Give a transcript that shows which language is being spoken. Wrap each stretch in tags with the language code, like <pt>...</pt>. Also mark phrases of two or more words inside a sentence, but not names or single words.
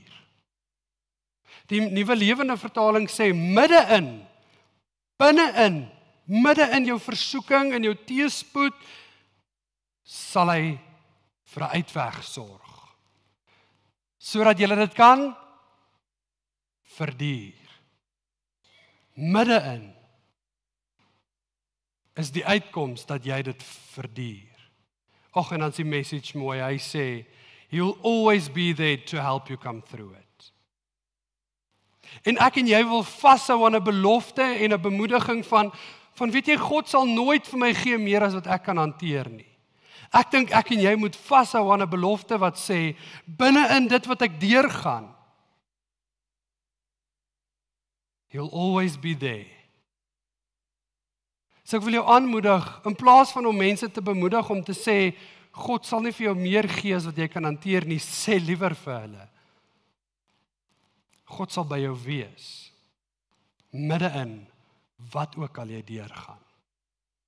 <af>Die Nuwe Lewende Vertaling sê, midde-in, binne-in, midde in jou versoeking en jou teëspoed, sal hy vir 'n uitweg sorg. Sodat jy dit kan verduur. Midde-in is die uitkoms dat jy dit verduur. Ag, en dan is die message mooi, hy sê,</af> <en>He'll always be there to help you come through it.</en> <af>En ek en jy wil vashou aan 'n belofte en 'n bemoediging van weet jy, God sal nooit vir my gee meer as wat ek kan hanteer nie. Ek dink ek en jy moet vashou aan 'n belofte wat sê, binne in dit wat ek deurgaan,</af> <en>He'll always be there.</en> <af>So ek wil jou aanmoedig, in plaas van om mense te bemoedig om te sê, God sal nie vir jou meer gee as wat jy kan hanteer nie, sê liewer vir hulle, God sal by jou wees, midde in wat ook al jy deurgaan.</af>